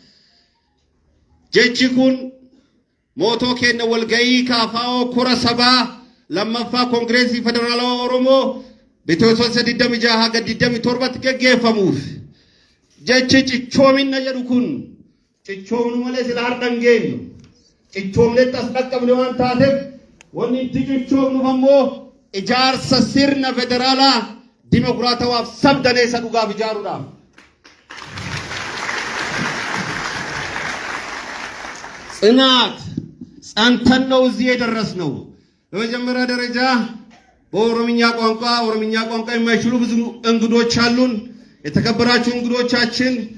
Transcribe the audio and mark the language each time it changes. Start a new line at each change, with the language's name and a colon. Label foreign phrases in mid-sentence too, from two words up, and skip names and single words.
Oromo: jechi kun mootoo kenna walga'ii kaafaa'oo kora sabaa lammaffaa koongireesii federaalawaa Oromoo bitootessa 26 haga 27tti gaggeeffamuuf jechi cichoominna jedhu kun cichoomnu malee sila hardhan geenyu cichoomnetti as dhaqqabne waan taateef wanni itti cichoomnuuf ammoo ijaarsa sirna federaalaa dimokiraatawaaf sabdaneessa dhugaaf ijaaruudhaaf
Amharic: ጽናት ጸንተን ነው እዚህ የደረስነው። በመጀመሪያ ደረጃ በኦሮምኛ ቋንቋ የማይችሉ ብዙ እንግዶች አሉን። የተከበራችሁ እንግዶቻችን